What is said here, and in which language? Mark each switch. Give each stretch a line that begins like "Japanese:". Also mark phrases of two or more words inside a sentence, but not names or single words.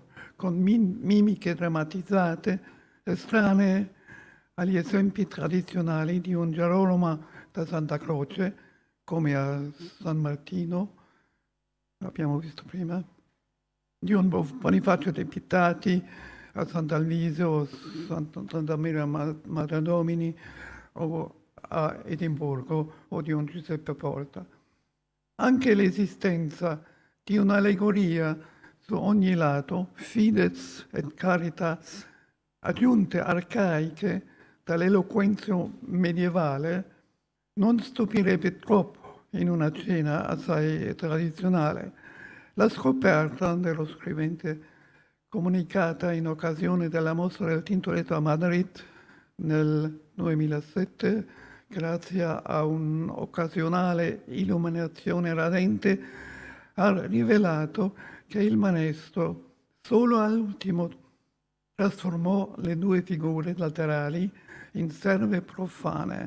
Italian: con mimiche drammatizzate, estranee agli esempi tradizionali di un Gerolamo da Santa Croce, come a San Martino, l'abbiamo visto prima, di un Bonifacio dei Pittati a Sant'Alvisio, Santa Maria Madre Domini o a Edimburgo o di un Giuseppe Porta. Anche l'esistenza di un'allegoria su ogni lato,
Latin: fides et caritas,
Italian: aggiunte arcaiche dall'eloquenza medievale, non stupirebbe troppo in una cena assai tradizionale. La scoperta dello scrivente, comunicata in occasione della mostra del Tintoretto a Madrid nel 2007, grazie a un'occasionale illuminazione radente, ha rivelato che il maestro solo all'ultimo trasformò le due figure laterali in serve profane.